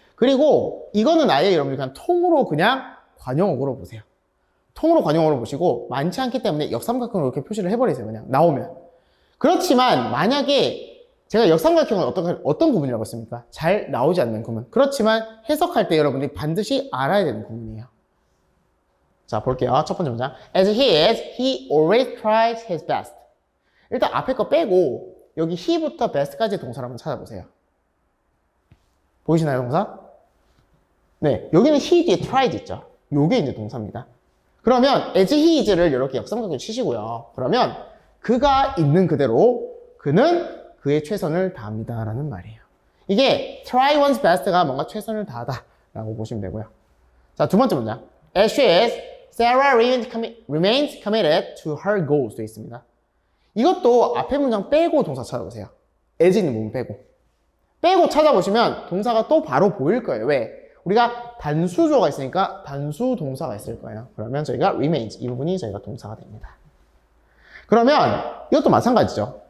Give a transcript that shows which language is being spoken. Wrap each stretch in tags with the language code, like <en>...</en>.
<ko>그리고 이거는 아예 여러분들 그냥 통으로 그냥 관용어구로 보세요. 통으로 관용어로 보시고 많지 않기 때문에 역삼각형으로 이렇게 표시를 해버리세요. 그냥 나오면. 그렇지만 만약에 제가 역삼각형은 어떤 구문이라고 했습니까? 잘 나오지 않는 구문. 그렇지만 해석할 때 여러분들이 반드시 알아야 되는 구문이에요. 자, 볼게요. 첫 번째 문장.</ko> <en>As he is, he always tries his best.</en> <ko>일단 앞에 거 빼고 여기 he부터 best까지의 동사를 한번 찾아보세요. 보이시나요, 동사? 네, 여기는 he 뒤에 tried 있죠. 요게 이제 동사입니다. 그러면</ko> <en>as he is</en> <ko>를 이렇게 역삼각형 치시고요. 그러면 그가 있는 그대로 그는 그의 최선을 다합니다 라는 말이에요. 이게</ko> <en>try one's best</en> <ko>가 뭔가 최선을 다하다 라고 보시면 되고요. 자, 두 번째 문장.</ko> <en>As she is, Sarah remains committed to her goals</en> <ko>돼 있습니다. 이것도 앞에 문장 빼고 동사 찾아보세요. as 있는 부분 빼고 찾아보시면 동사가 또 바로 보일 거예요. 왜? 우리가 단수조가 있으니까 단수 동사가 있을 거예요. 그러면 저희가 remains 이 부분이 저희가 동사가 됩니다. 그러면 이것도 마찬가지죠.</ko>